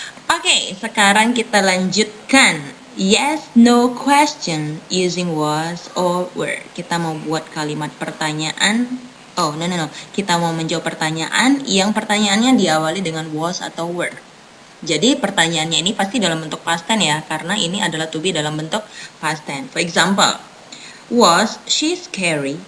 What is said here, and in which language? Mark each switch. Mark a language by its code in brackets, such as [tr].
[id] Oke, sekarang kita lanjutkan. [en] Yes, no question using was or were. [id] Kita mau buat kalimat pertanyaan. [en] Oh, no. [id] Kita mau menjawab pertanyaan yang pertanyaannya diawali dengan was atau were. Jadi pertanyaannya ini pasti dalam bentuk past tense ya, karena ini adalah to be dalam bentuk past tense. [en] For example, was she scary?